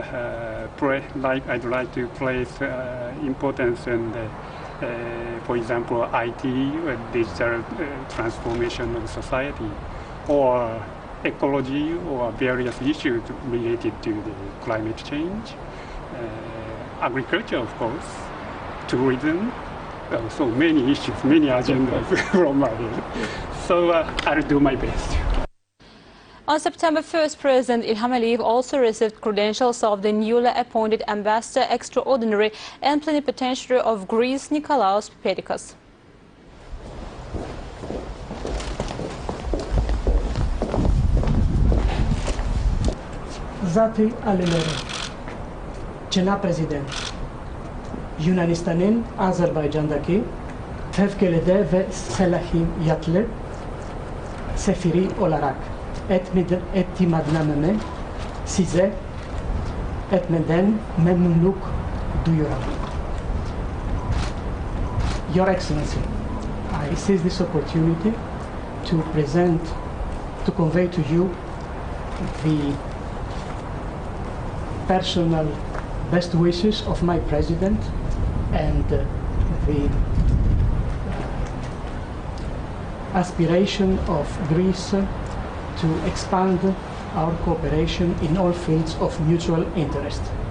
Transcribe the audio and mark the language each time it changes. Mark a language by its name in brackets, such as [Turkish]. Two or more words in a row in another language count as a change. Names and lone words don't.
[English] like to place importance on for example, IT, digital transformation of society, or ecology, or various issues related to the climate change, agriculture, of course, tourism, so many issues, many agendas from my head. So I'll do my best. On September 1st, President İlham also received credentials of the newly appointed Ambassador Extraordinary and Plenipotentiary of Greece, Nikolaos Pepedikos. [Azerbaijani] Zati Alileri, Cənab Prezident, Yunanistanın Azərbaycandakı fövqəladə və səlahiyyətli səfiri olaraq etimadnamamı sizə etmədən məmnunluq duyuram. [English] Your Excellency, I seize this opportunity to convey to you the personal best wishes of my President and the aspiration of Greece to expand our cooperation in all fields of mutual interest.